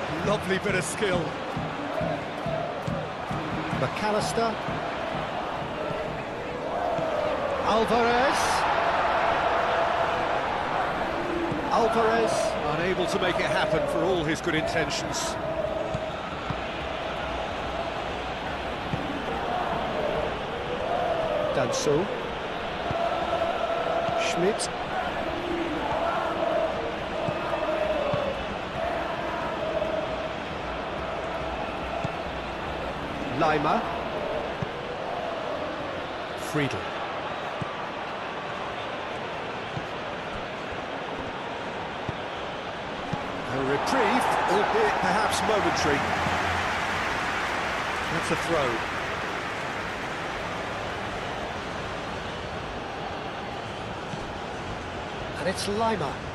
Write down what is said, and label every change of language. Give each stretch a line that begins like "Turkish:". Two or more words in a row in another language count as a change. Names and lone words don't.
English: Lovely bit of skill. McAllister. Alvarez, unable to make it happen for all his good intentions. Danso. Schmidt. Lima. Friedel. A reprieve, albeit perhaps momentary. That's a throw. And it's Lima.